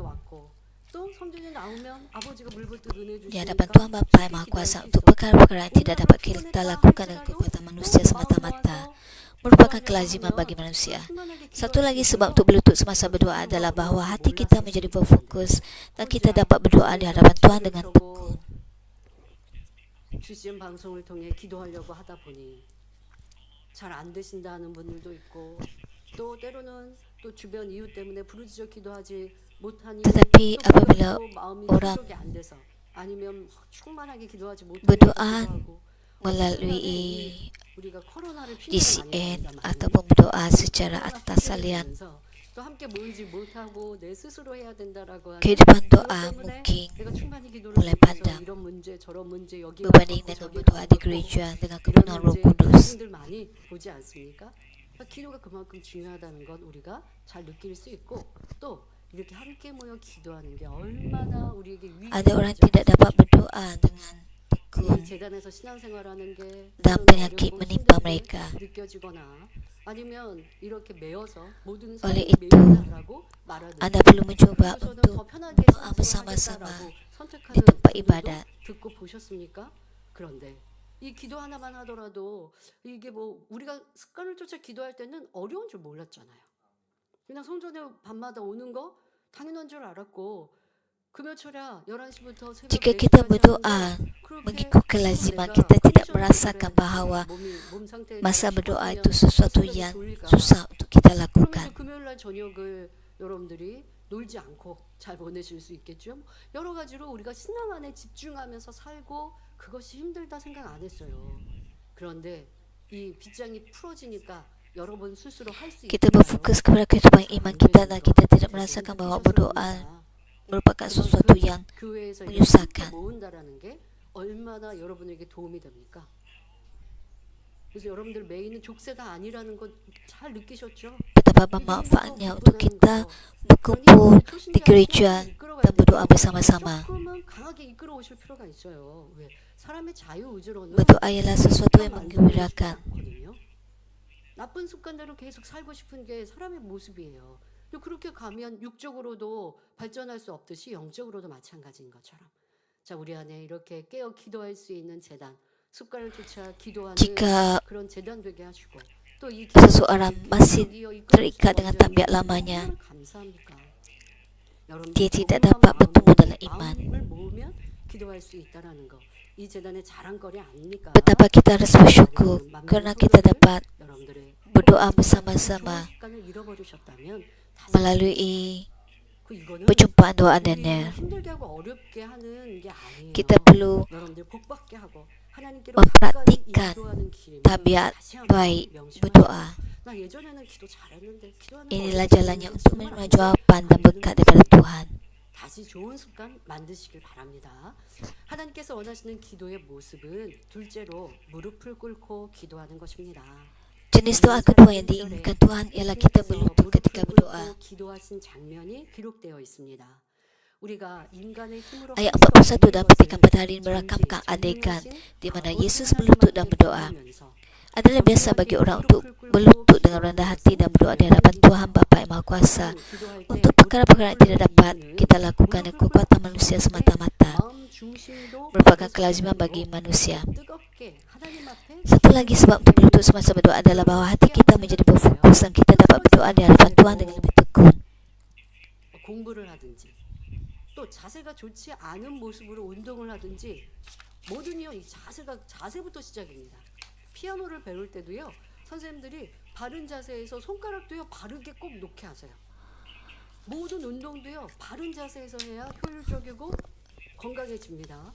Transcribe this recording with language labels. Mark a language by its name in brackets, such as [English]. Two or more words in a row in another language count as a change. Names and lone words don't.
[Malay] Di hadapan Tuhan Bapa yang Maha Kuasa untuk perkara-perkara yang tidak dapat kita lakukan dengan kekuatan manusia semata-mata merupakan kelaziman bagi manusia. Satu lagi sebab untuk berlutut semasa berdoa adalah bahawa hati kita menjadi berfokus dan kita dapat berdoa di hadapan Tuhan dengan tekun. [Korean] GCN 방송을 통해 기도하려고 하다 보니 잘 안 되신다는 분들도 있고 또 때로는 또 주변 이유 때문에 부르짖어 기도하지 못하니 [Malay] Tetapi apabila orang [Korean] 아니면 충만하게 기도하지 못하고 [Malay] berdoa melalui [Korean] 우리가 코로나를 피해가 많이 GCN 받는단 [Malay] ataupun berdoa secara atas salian. [Korean] 또 함께 모이지 못하고 내 스스로 해야 된다라고 하는 [Malay] Kehidupan [Korean] 그것 [Malay] doa [Korean] 때문에 [Malay] mungkin [Korean] 내가 충만히 기도를 [Malay] mulai [Korean] 못해서 [Malay] padam [Korean] 이런 문제 저런 문제 여기 [Malay] berbanding [Korean] 가깝고 [Malay] dengan [Korean] 저기 [Malay] berdoa di [Korean] 가깝고 [Malay] gereja dengan [Korean] 이런 [Malay] kebenaran Roh [Korean] 문제 [Malay] Kudus. [Korean] 갈등들 많이 보지 않습니까? 그러니까 기도가 그만큼 중요하다는 것 우리가 잘 느낄 수 있고 또 이렇게 함께 모여 기도하는 게 얼마나 우리에게 [Malay] Ada orang [Korean] 위기가 [Malay] tidak dapat berdoa dengan tekun [Korean] 이 재단에서 신앙생활하는 게 [Malay] dan [Korean] 때로는 [Malay] penyakit [Korean] 어렵고 [Malay] menimpa [Korean] 힘들게 [Malay] mereka. [Korean] 느껴지거나 아니면 이렇게 매여서 모든 [Malay] Oleh [Korean] 사람이 [Malay] itu, [Korean] 매이다라고 말하듯이 [Malay] Anda perlu mencoba [Korean] 그래서는 [Malay] untuk [Korean] 더 편하게 [Malay] berdoa [Korean] 신앙생활하겠다라고 [Malay] bersama-sama [Korean] 선택하는 [Malay] di tempat [Korean] 분들도 [Malay] ibadat. [Korean] 듣고 보셨습니까? 그런데 이 기도 하나만 하더라도 이게 뭐 우리가 습관을 쫓아 기도할 때는 어려운 줄 몰랐잖아요. 그냥 성전에 밤마다 오는 거 당연한 줄 알았고 금요철야 11시부터 새벽 [Malay] Jika kita [Korean] 4시까지 [Malay] berdoa [Korean] 하는데 그렇게 [Malay] mengikut kelaziman, [Korean] 내가 [Malay] kita tidak [Korean] 컨디션이 [Malay] merasakan [Korean] 그래. [Malay] bahawa [Korean] 몸 상태가 [Malay] masa berdoa [Korean] 피곤하면 [Malay] itu sesuatu [Korean] 새벽에 [Malay] yang [Korean] 졸릴까. [Malay] susah untuk kita [Korean] 그러면 [Malay] lakukan. [Korean] 금요일 날 저녁을 여러분들이 놀지 않고 잘 보내실 수 있겠죠. 여러 가지로 우리가 신앙 안에 집중하면서 살고 그것이 힘들다 생각 안 했어요. 그런데 이 빗장이 풀어지니까 여러분 스스로 할 수 [Malay] Kita [Korean] 있을까요? [Malay] berfokus kepada kehidupan iman kita dan kita tidak merasakan bahawa berdoa merupakan sesuatu yang [Korean] 교회에서 [Malay] menyusahkan. [Korean] 이렇게 모은다라는 게 얼마나 여러분에게 도움이 됩니까? 그래서 여러분들 메인은 족쇄가 아니라는 건 잘 느끼셨죠? [Malay] betapa bermanfaatnya untuk kita berkumpul di gereja dan berdoa bersama-sama. [Korean] 조금은 강하게 이끌어 오실 필요가 있어요. 왜? 사람의 자유의지로는 [Malay] Berdoa ialah sesuatu yang menggembirakan. [Korean] 않거든요. 나쁜 습관대로 계속 살고 싶은 게 사람의 모습이에요. 또 그렇게 가면 육적으로도 발전할 수 없듯이 영적으로도 마찬가지인 것처럼. 자, 우리 안에 이렇게 깨어 기도할 수 있는 재단, 습관을 쫓아 기도하는 [Malay] Jika [Korean] 그런 재단 되게 하시고 또 이 [Malay] seseorang masih terikat dengan tabiat lamanya, [Korean] 감사합니까? [Malay] dia tidak dapat bertumbuh dalam iman. [Korean] 마음을 모으면 기도할 수 있다라는 거. 이 재단의 자랑거리 아닙니까? [Malay] Betapa kita harus bersyukur kerana kita dapat [Korean] 여러분들의 [Malay] berdoa bersama-sama [Korean] 습관을 잃어버리셨다면 [Malay] melalui [Korean] 그 이거는 [Malay] perjumpaan doa dan [Korean] 우리를 힘들게 하고 어렵게 하는 게 아니에요. [Malay] kita perlu [Korean] 여러분들 복받게 하고 하나님께로 [Malay] mempraktikkan [Korean] 가까이 인도하는 길입니다. [Malay] tabiat [Korean] 다시 한번 [Malay] baik [Korean] 명심하세요. [Malay] berdoa. [Korean] 나 예전에는 기도 잘했는데 기도하는 거 [Malay] Inilah [Korean] 어렵지 [Malay] jalannya [Korean] 않은데 [Malay] untuk [Korean] 정말 [Malay] menerima [Korean] 안 돼. [Malay] jawapan dan berkat daripada Tuhan. [Korean] 다시 좋은 습관 만드시길 바랍니다. 하나님께서 원하시는 기도의 모습은 둘째로 무릎을 꿇고 기도하는 것입니다. [Malay] Jenis doa kedua yang diinginkan Tuhan ialah kita berlutut ketika berdoa. [Korean] 기도하신 장면이 기록되어 있습니다. 우리가 인간의 힘으로 [Malay] Ayat [Korean] 할수 41 없는 [Malay] dalam petikan [Korean] 것을 [Malay] pada hari ini merakamkan [Korean] 존재, [Malay] adegan [Korean] 전능하신 [Malay] di mana [Korean] 아버지 [Malay] Yesus berlutut dan berdoa. [Korean] 하나님을 [Malay] Adalah biasa bagi orang untuk berlutut dengan rendah hati dan berdoa di hadapan Tuhan Bapa yang Maha Kuasa untuk perkara-perkara yang tidak dapat kita lakukan dengan kekuatan manusia semata-mata. Merupakan kelaziman bagi manusia. Satu lagi sebab untuk berlutut semasa berdoa adalah bahawa hati kita menjadi berfokus dan kita dapat berdoa di hadapan Tuhan dengan lebih tekun. [Korean] 공부를 하든지 또 자세가 좋지 않은 모습으로 운동을 하든지 뭐든요 이 자세부터 시작입니다. 피아노를 배울 때도요 선생님들이 바른 자세에서 손가락도요 바르게 꼭 놓게 하세요. 모든 운동도요 바른 자세에서 해야 효율적이고 건강해집니다.